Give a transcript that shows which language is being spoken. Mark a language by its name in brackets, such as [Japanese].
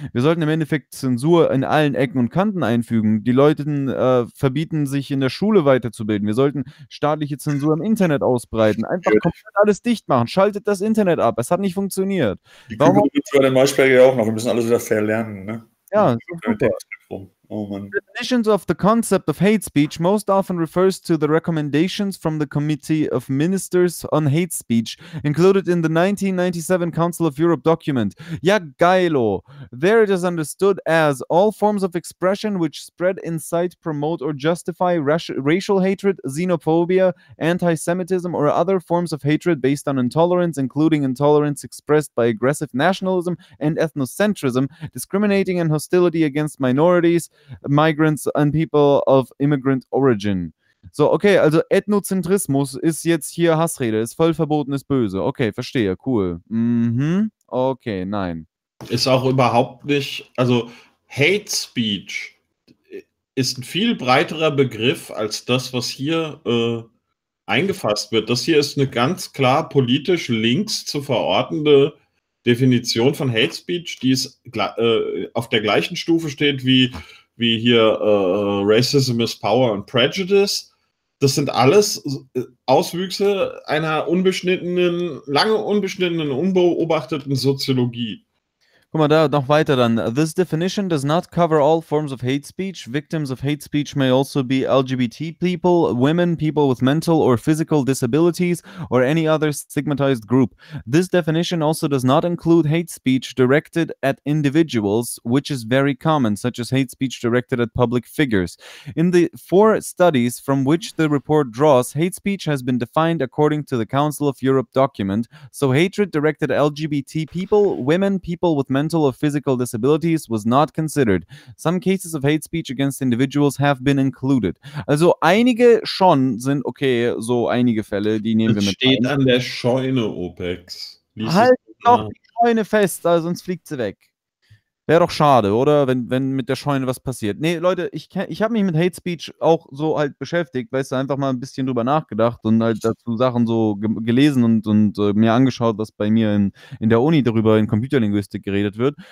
[German] Wir sollten im Endeffekt Zensur in allen Ecken und Kanten einfügen. Die Leute verbieten, sich in der Schule weiterzubilden. Wir sollten staatliche Zensur im Internet ausbreiten. Einfach komplett alles dicht machen. Schaltet das Internet ab. Es hat nicht funktioniert. Die Kugel gibt es bei den Maischberger ja auch noch. Wir müssen alles wieder verlernen, ne? Ja, super. [English] Oh, definitions of the concept of hate speech most often refers to the recommendations from the Committee of Ministers on Hate Speech, included in the 1997 Council of Europe document. [German] Ja, geilo. [English] There it is understood as all forms of expression which spread, incite, promote or justify racial hatred, xenophobia, anti-Semitism or other forms of hatred based on intolerance, including intolerance expressed by aggressive nationalism and ethnocentrism, discriminating and hostility against minorities, migrants and people of immigrant origin. [German] So, okay, also Ethnozentrismus ist jetzt hier Hassrede, ist voll verboten, ist böse. Okay, verstehe, cool. Mhm. Okay, nein. Ist auch überhaupt nicht, also Hate Speech ist ein viel breiterer Begriff als das, was hier eingefasst wird. Das hier ist eine ganz klar politisch links zu verortende Definition von Hate Speech, die ist auf der gleichen Stufe steht wie hier [English] Racism is Power and Prejudice. [German] Das sind alles Auswüchse einer unbeschnittenen, lange unbeschnittenen, unbeobachteten Soziologie. Guck mal, da noch weiter dann. [English] This definition does not cover all forms of hate speech. Victims of hate speech may also be LGBT people, women, people with mental or physical disabilities, or any other stigmatized group. This definition also does not include hate speech directed at individuals, which is very common, such as hate speech directed at public figures. In the four studies from which the report draws, hate speech has been defined according to the Council of Europe document. So hatred directed at LGBT people, women, people with mental or physical disabilities was not considered. Some cases of hate speech against individuals have been included. [German] Also einige schon sind okay, so einige Fälle, die nehmen das wir mit. Steht ein. An der Scheune, OPEX. Lies halt doch die Scheune fest, also sonst fliegt sie weg. Wäre doch schade, oder? Wenn mit der Scheune was passiert. Nee, Leute, ich habe mich mit Hate Speech auch so halt beschäftigt, weißt du, einfach mal ein bisschen drüber nachgedacht und halt dazu Sachen so gelesen und mir angeschaut, was bei mir in der Uni darüber in Computerlinguistik geredet wird.